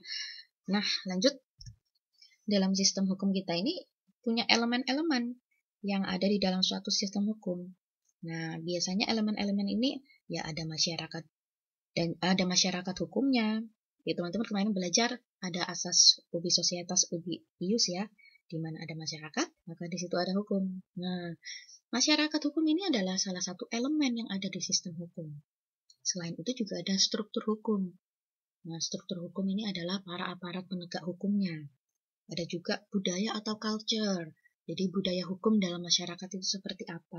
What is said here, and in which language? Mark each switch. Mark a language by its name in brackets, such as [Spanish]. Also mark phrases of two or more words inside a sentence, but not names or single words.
[Indonesian] Nah, lanjut, dalam sistem hukum kita ini punya elemen-elemen yang ada di dalam suatu sistem hukum. Nah, biasanya elemen-elemen ini ya ada masyarakat dan ada masyarakat hukumnya. Ya, teman-teman kemarin belajar ada asas [Latin] ubi societas ubi ius [Indonesian] ya, di mana ada masyarakat, maka di situ ada hukum. Nah, masyarakat hukum ini adalah salah satu elemen yang ada di sistem hukum. Selain itu juga ada struktur hukum. Nah, struktur hukum ini adalah para aparat penegak hukumnya. Ada juga budaya atau culture. Jadi budaya hukum dalam masyarakat itu seperti apa.